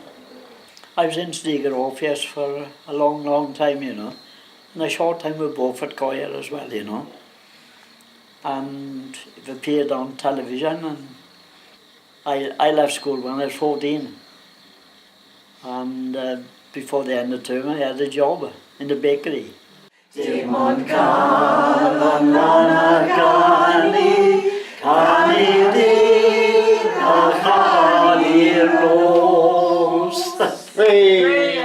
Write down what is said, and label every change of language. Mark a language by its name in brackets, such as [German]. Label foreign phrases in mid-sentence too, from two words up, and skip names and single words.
[English] I was in Tredegar office for a long time, you know, and a short time with Beaufort Coir as well, you know. And it appeared on television, and I left school when I was 14. And before the end of term, I had a job in the bakery. [Welsh] Dim ond galon lan canu, canu di, a chanu'r nos.